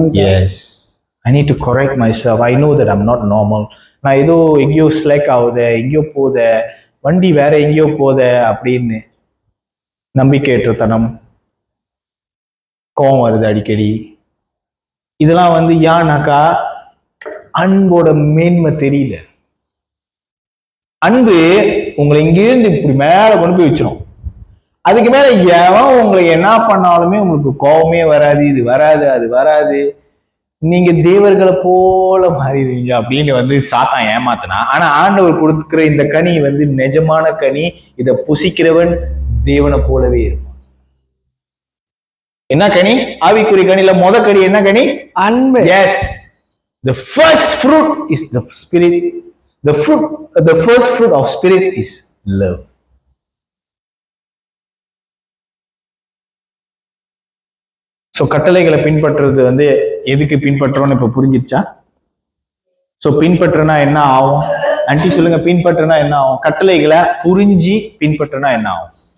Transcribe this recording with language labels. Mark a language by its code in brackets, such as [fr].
[en] Yes, I need to correct myself. I know that I'm not normal. [ta] நான் ஏதோ எங்கேயோ ஸ்லைக் ஆகுத, எங்கேயோ போத, வண்டி வேற எங்கேயோ போத அப்படின்னு நம்பிக்கையற்றத்தனம், கோவம் வருது அடிக்கடி. இதெல்லாம் வந்து ஏன்னாக்கா அன்போட மேன்மை தெரியல. அன்பு உங்களை இங்கிருந்து இப்படி மேல கொண்டு போய் வச்சிடும். அதுக்கு மேல எவன் உங்களை என்ன பண்ணாலுமே உங்களுக்கு கோபமே வராது, இது வராது அது வராது. நீங்க தேவர்களை போல மாறிடுவீங்க அப்படின்னு சாத்தான் ஏமாத்தினா. ஆனா ஆண்டவர் கொடுக்கிற இந்த கனி நிஜமான கனி. இதை புசிக்கிறவன் தேவனை போலவே இருப்பான். என்ன கனி? ஆவிக்குரிய கனில கனி என்ன கனி? அன்பு. [en] Yes, the first fruit is the spirit. The first fruit of spirit is love. [ta] So கட்டளைகளை பின்பற்றுறது எதுக்கு பின்பற்றோம்னு இப்ப புரிஞ்சிருச்சா? சோ பின்பற்றுனா என்ன ஆகும்? ஆன்ட்டி சொல்லுங்க, பின்பற்றுனா என்ன ஆகும்? கட்டளைகளை புரிஞ்சு பின்பற்றுனா என்ன ஆகும்?